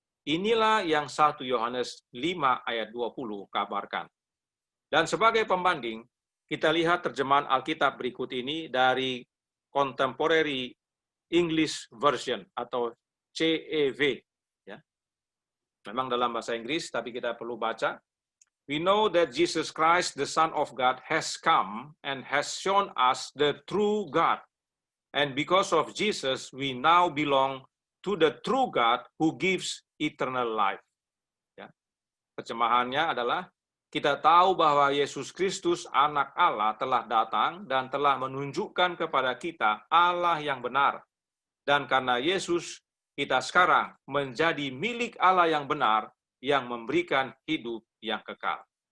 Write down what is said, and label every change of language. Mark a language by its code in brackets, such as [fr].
[id] Inilah yang 1 Yohanes 5 ayat 20 kabarkan. Dan sebagai pembanding, kita lihat terjemahan Alkitab berikut ini dari Contemporary English Version atau CEV. Ya. Memang dalam bahasa Inggris, tapi kita perlu baca. [en] We know that Jesus Christ, the Son of God, has come and has shown us the true God. And because of Jesus, we now belong to the true God who gives eternal life. [id] Ya. Terjemahannya adalah, kita tahu bahwa Yesus Kristus, anak Allah, telah datang dan telah menunjukkan kepada kita Allah yang benar. Dan karena Yesus, kita sekarang menjadi milik Allah yang benar, yang memberikan hidup yang kekal.